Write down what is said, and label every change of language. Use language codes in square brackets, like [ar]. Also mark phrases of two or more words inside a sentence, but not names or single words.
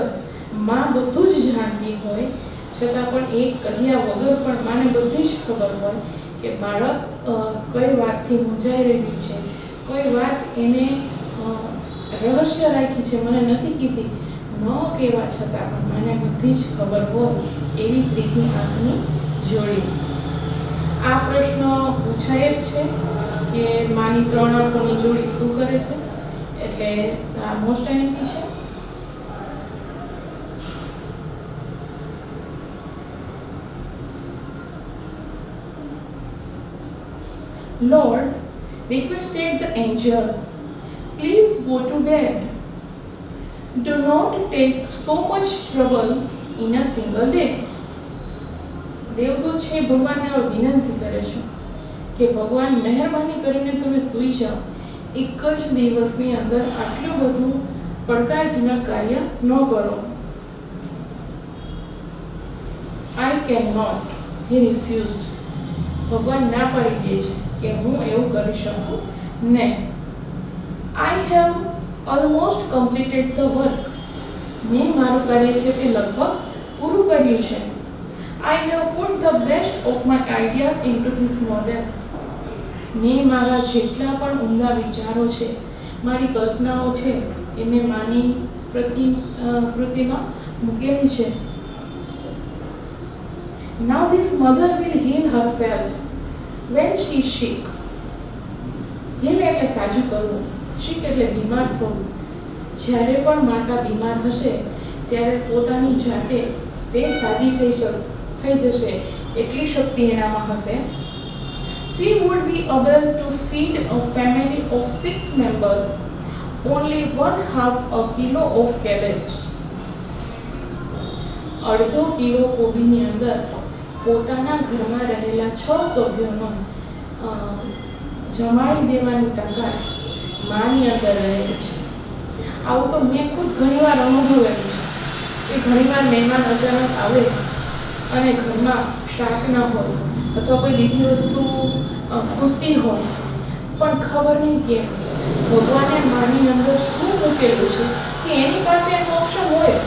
[gu] માં બધું જ જાણતી હોય છતાં પણ એ કહ્યા વગર પણ માને બધી જ ખબર હોય કે બાળક કઈ વાતથી મૂંઝાઈ રહ્યું છે, કોઈ વાત એને રહસ્ય રાખી છે, મને નથી કીધી, ન કહેવા છતાં પણ મને બધી જ ખબર હોય એવી ત્રીજી આંખની જોડી. આ પ્રશ્ન પૂછાય જ છે કે માની 3 આંખોની જોડી શું કરે છે, એટલે આ [en] most IMP [gu] છે. [en] Lord requested the angel, please go to bed. Do not take so much trouble in a single day. [gu] દેવદૂત છે ભગવાનને વિનંતી કરે છે કે ભગવાન મહેરબાની કરીને તમે સૂઈ જાઓ, એક જ દિવસની અંદર આટલું બધું પડકારજનક કાર્ય ન કરો. [en] I cannot, he refused. [gu] ભગવાન ના પાડી દે છે કે હું એવું કરી શકું નહીં. [en] I have almost completed the work. [gu] મેં મારું કાર્ય છે તે લગભગ પૂરું કર્યું છે. [en] I have put the best of my ideas into this model. [gu] મેં મારા જેટલા પણ ઉમદા વિચારો છે, મારી કલ્પનાઓ છે એને માની પ્રતિકૃતિમાં મૂકેલી છે. [en] Now this mother will heal herself when she is sick. [gu] heal એટલે સાજું કરવું, sick એટલે બીમાર થવું. જ્યારે પણ માતા બીમાર હશે ત્યારે પોતાની જાતે તે સાજી થઈ જશે એટલી શક્તિ એનામાં હશે. [en] She would be able to feed a family of 6 members only 1/2 kilo of cabbage. [gu] અડધો કિલો કોબીની અંદર પોતાના ઘરમાં રહેલા 6 સભ્યોનો જમાડી દેવાની તાકાત માની અંદર રહેલી છે. આવું તો મેં ખુદ ઘણીવાર અનુભવેલું છે કે ઘણીવાર મહેમાન અચાનક આવે અને ઘરમાં શાક ન હોય અથવા કોઈ બીજી વસ્તુ ખૂટતી હોય, પણ ખબર નહીં કેમ ભગવાને માની અંદર શું મૂકેલું છે કે એની પાસે એનો ઓપ્શન હોય જ.